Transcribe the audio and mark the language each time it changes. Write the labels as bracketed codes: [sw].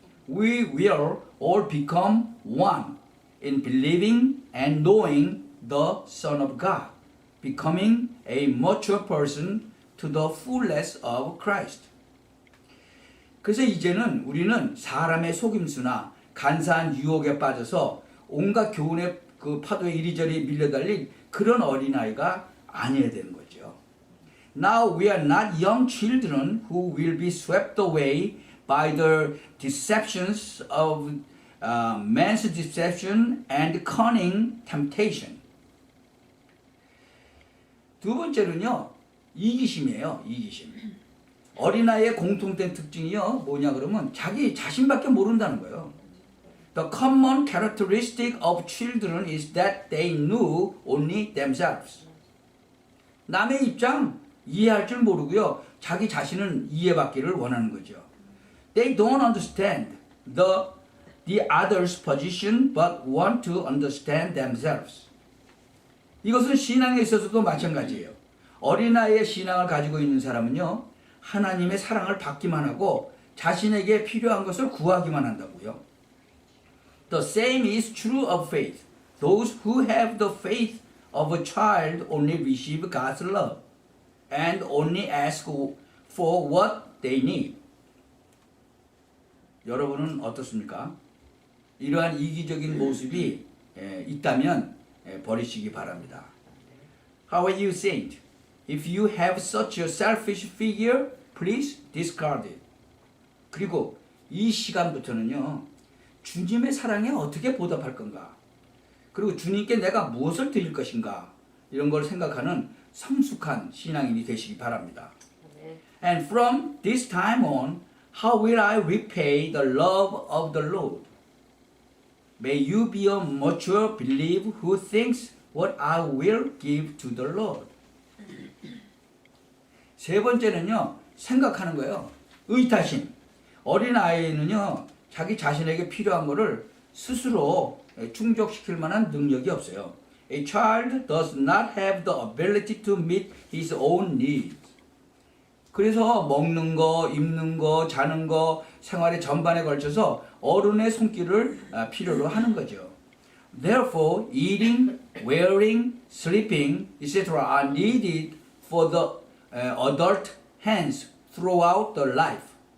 [en] We will all become one in believing and knowing the Son of God, becoming a mature person to the fullness of Christ. [ko] 그래서 이제는 우리는 사람의 속임수나 간사한 유혹에 빠져서 온갖 교훈의 그 파도에 이리저리 밀려달린 그런 어린아이가 아니어야 되는 거죠. [en] Now we are not young children who will be swept away by the deceptions of man's deception and cunning temptation. [ko] 두 번째는요, 이기심이에요. 이기심. 어린아이의 공통된 특징이요, 뭐냐 그러면 자기 자신밖에 모른다는 거예요. [en] The common characteristic of children is that they knew only themselves. [ko] 남의 입장 이해할 줄 모르고요. 자기 자신은 이해받기를 원하는 거죠. [en] They don't understand the other's position but want to understand themselves. [ko] 이것은 신앙에 있어서도 마찬가지예요. 어린아이의 신앙을 가지고 있는 사람은요. 하나님의 사랑을 받기만 하고 자신에게 필요한 것을 구하기만 한다고요. [en] The same is true of faith. Those who have the faith of a child only receive God's love and only ask for what they need. [ko] 여러분은 어떻습니까? 이러한 이기적인 모습이 있다면 버리시기 바랍니다. [en] How are you, saint? If you have such a selfish figure, please discard it. [ko] 그리고 이 시간부터는요. 주님의 사랑에 어떻게 보답할 건가? 그리고 주님께 내가 무엇을 드릴 것인가? 이런 걸 생각하는 성숙한 신앙인이 되시기 바랍니다. [en] And from this time on, how will I repay the love of the Lord? May you be a mature believer who thinks what I will give to the Lord. [ko] 세 번째는요, 생각하는 거예요. 의타심. 어린아이는요, 자기 자신에게 필요한 것을 스스로 충족시킬 만한 능력이 없어요. [en] A child does not have the ability to meet his own needs. [ko] 그래서 먹는 거, 입는 거, 자는 거, 생활의 전반에 걸쳐서 어른의 손길을 필요로 하는 거죠. [en] Therefore, eating, wearing, sleeping, etc. are needed for the adult hands throughout the life.